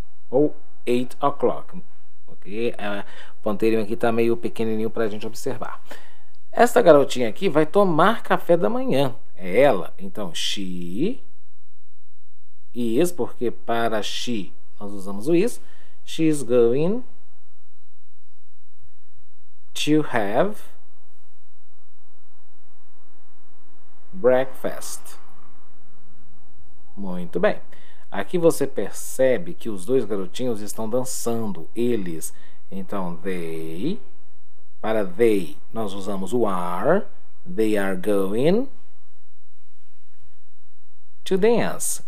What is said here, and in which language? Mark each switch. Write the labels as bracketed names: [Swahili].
[English] Ou 8 o'clock. Ok? [Portuguese] O ponteirinho aqui está meio pequenininho para a gente observar. Esta garotinha aqui vai tomar café da manhã. É ela. Então, [English] she is, [Portuguese] porque para she nós usamos o is. [English] She is going to have breakfast. [Portuguese] Muito bem. Aqui você percebe que os dois garotinhos estão dançando. Eles. Então, they. Para they, nós usamos o are. [English] They are going to dance.